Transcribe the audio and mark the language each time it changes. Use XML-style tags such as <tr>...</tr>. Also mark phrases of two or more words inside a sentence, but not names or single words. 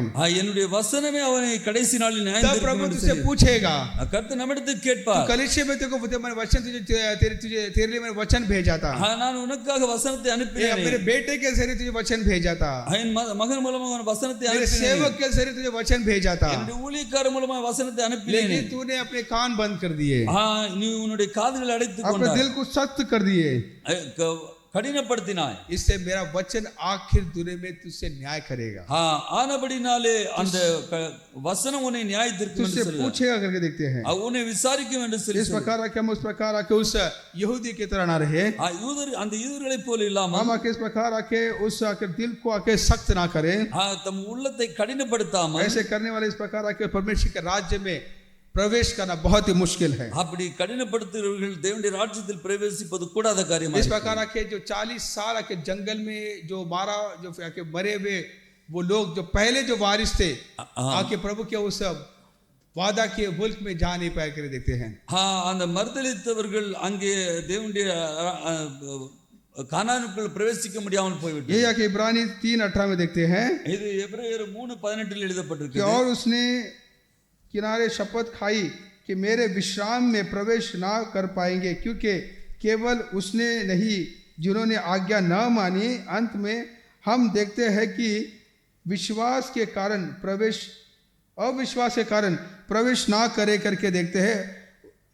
<ta>என்னுடைய வசனமே அவனை கடைசி நாளில் நியாயம்</ta> <hi>तब प्रभु</hi> <ta>தீர்க்கும்</ta> <hi>तुझसे</hi> <ta>என்று</ta> <hi>पूछेगा,</hi> <ta>கர்த்தர் நம்மிடத்தில் கேட்பார்.</ta> <hi>कलीसिया में तेरे को मैंने वचन तेरे लिए मैंने वचन भेजा था,</hi> <ta>நான் உனக்காக வசனத்தை அனுப்பினேன்,</ta> <hi>मेरे बेटे के जरिए तुझे वचन भेजा था,</hi> <ta>என் மகன் மூலமாக அவன் வசனத்தை</ta> <hi>मेरे</hi> <ta>அனுப்பினேன்,</ta> <hi>सेवक के जरिए तुझे वचन भेजा था,</hi> <ta>என்னுடைய ஊழியக்காரர் மூலமாக வசனத்தை அனுப்பினேன்.</ta> <hi>लेकिन तूने अपने कान बंद कर दिए,</hi> <ta>நீ உன்னுடைய காதுகளை அடைத்துக்</ta> <hi>अपने</hi> <ta>கொண்டாய்,</ta> <hi>दिल को सख्त कर दिए,</hi> <ta>கடினப்படுத்தினாய்.</ta> <hi>इससे मेरा वचन आखिर दुनिया में तुझसे न्याय करेगा,</hi> <ta>ஆனபடினாலே அந்த வசனம் உன்னை நியாய தீர்க்கும் என்று</ta> <hi>तुझसे पूछेगा करके देखते हैं,</hi> <ta>உன்னை விசாரிக்கும் என்று சொல்லி</ta> <hi>इस प्रकार के हम उस प्रकार के उस यहूदी की तरह ना रहे,</hi> <ta>அந்த யூதர்களைப் போல இல்லாமல்</ta> <hi>हम आके इस प्रकार आके उस आके दिल को आके सख्त ना करें,</hi> <ta>தம் உள்ளத்தை கடினப்படுத்தாமல்,</ta> <hi>ऐसे करने वाले इस प्रकार आके परमेश्वर के राज्य में प्रवेश करना बहुत ही मुश्किल है,</hi> <ta>அப்படி கடினப்படுத்துகிறவர்கள் தேவனுடைய ராஜ்யத்தில் பிரவேசிப்பது கூடாத காரியமாக.</ta> <hi>इस प्रकार के जो 40 साल के जंगल में जो मरे हुए वो लोग जो पहले जो वारिस थे आके प्रभु के उस वादा के मुल्क में जा नहीं पाए कर देखते हैं,</hi> <ta>அந்த மறுதலித்தவர்கள் அங்கே தேவனுடைய கானானுக்குள் பிரவேசிக்க முடியாமல் போய்விட்டது.</ta> <hi>ये आके इब्रानी 3:18 में देखते हैं,</hi> <ta>இது எபிரேயர் 3:18 எழுதப்பட்டிருக்கு,</ta> <hi>और उसने किनारे शपथ खाई कि मेरे विश्राम में प्रवेश ना कर पाएंगे, क्योंकि केवल उसने नहीं जिन्होंने आज्ञा न मानी, अंत में हम देखते हैं कि अविश्वास के कारण प्रवेश ना करे करके देखते हैं।</hi>